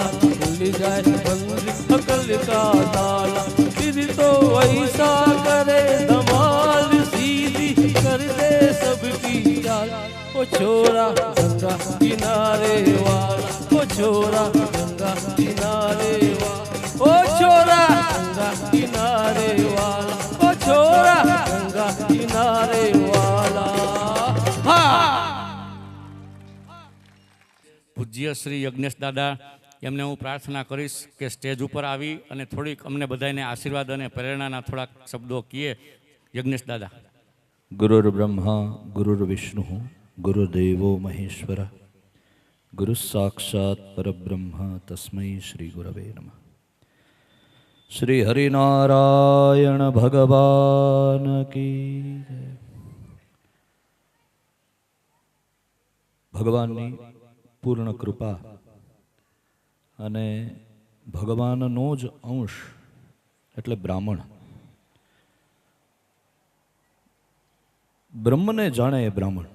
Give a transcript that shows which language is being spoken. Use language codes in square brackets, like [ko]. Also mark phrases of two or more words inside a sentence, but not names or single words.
[hi] खुल जाए बंद अकल का ताला, फिर तो ऐसा करे धमाल, सीधी कर दे सबकी चाल, ओ छोरा गंगा किनारे वाला, ओ छोरा गंगा किनारे वाला, ओ छोरा गंगा किनारे वाला, ओ छोरा गंगा किनारे वाला. [gu] પૂજ્ય શ્રી યજ્ઞેશ દાદા, એમને હું પ્રાર્થના કરીશ કે સ્ટેજ ઉપર આવી અને થોડીક અમને બધાને આશીર્વાદ અને પ્રેરણાના થોડાક શબ્દો કહીએ. યજ્ઞેશ દાદા. [sa] गुरुर्ब्रह्मा गुरुर्विष्णुः गुरुदेवो महेश्वर गुरु साक्षात् परब्रह्म तस्मै श्री गुरवे नमः. [hi] श्री हरिनारायण भगवान की जय. [gu] ભગવાનની પૂર્ણ કૃપા અને ભગવાનનો જ અંશ એટલે બ્રાહ્મણ. બ્રહ્મને જાણે એ બ્રાહ્મણ.